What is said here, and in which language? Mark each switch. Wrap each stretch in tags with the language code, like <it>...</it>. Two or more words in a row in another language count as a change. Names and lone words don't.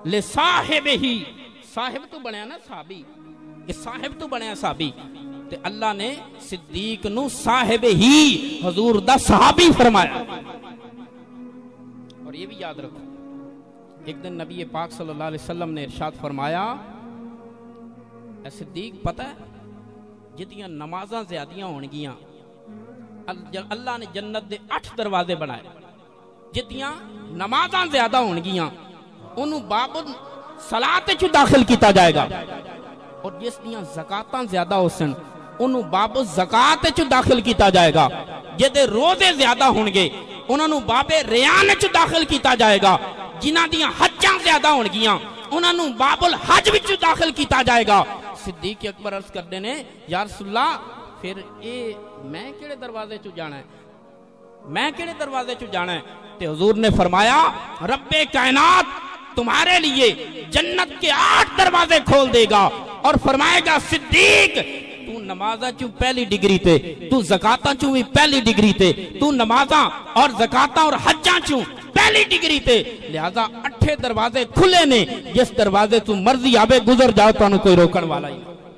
<pa>لصاحبہ، صاحب تو بنیا نا صحابی، یہ صاحب تو بنیا صحابی، تے اللہ نے صدیق نو صاحب ہی حضور دا صحابی فرمایا۔</pa> <ur>اور یہ بھی یاد رکھو، ایک دن نبی پاک</ur> <ar>صلی اللہ علیہ وسلم</ar> <ur>نے ارشاد فرمایا اے صدیق پتہ ہے</ur> <pa>جتیاں نمازاں زیادیاں ہونگیاں، اللہ نے جنت دے 8 دروازے بنائے، جتیاں نمازاں زیادہ ہونگیاں انہوں باب صلاۃ چ داخل کیتا جائے گا، اور جس دیاں زکاتاں زیادہ ہو سن انہوں باب زکات چ داخل کیتا جائے گا، جدے روزے زیادہ ہونگے انہوں باب ریان چ داخل کیتا جائے گا، جنہ دیاں حجاں زیادہ ہونگیاں انہوں باب الحج وچ داخل کیتا جائے گا۔ صدیق اکبر عرض کردے نے یا رسول اللہ پھر اے میں کیڑے دروازے چ جانا ہے، میں کیڑے دروازے چ جانا ہے؟ تے حضور نے فرمایا رب کائنات</pa> <ur>تمہارے لیے جنت کے 8 دروازے کھول دے گا اور فرمائے گا</ur> <pa>صدیق تو نمازاں چوں پہلی ڈگری تے، تو زکاتاں چوں بھی پہلی ڈگری تے، تو نمازاں اور زکاتاں اور حجاں چوں پہلی ڈگری تے، لہذا 8 دروازے کھلے نے، جس دروازے تو مرضی آوے گزر جاؤ تو انہوں کوئی روکن والا ہی۔</pa>